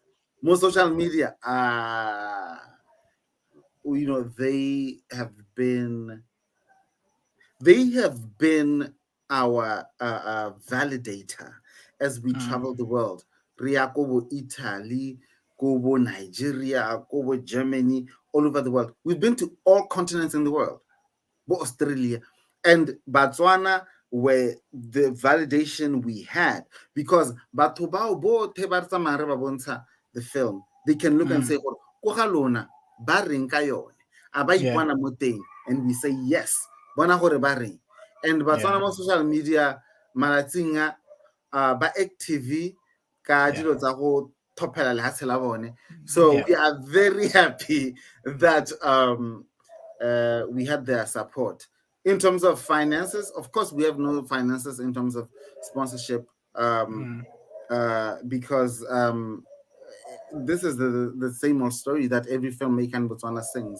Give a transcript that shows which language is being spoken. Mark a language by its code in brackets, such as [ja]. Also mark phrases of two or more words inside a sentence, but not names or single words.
[en] Most social media, they have been our validator as we travel the world. [tn] Ria kobo Italy, kobo Nigeria, kobo Germany, [en] all over the world. We've been to all continents in the world, but Australia and Botswana were the validation we had because [tn] batho bao botlhe ba re tsamayang re ba bontsha [en] the film, they can look and say, [tn] "Ko ga lona ba reng ka yone a ba [en] Yeah. [tn] ipona mo teng," [en] and we say yes, [tn] bona gore ba reng. [en] And Botswana Yeah. [tn] mo [en] social media [tn] malatsing ba active ka [en] Yeah. [tn] dilo tsa go thopela lehatshe la bone. [en] So Yeah. we are very happy that we had their support. In terms of finances, of course, we have no finances in terms of sponsorship because this is the same old story that every filmmaker in Botswana sings,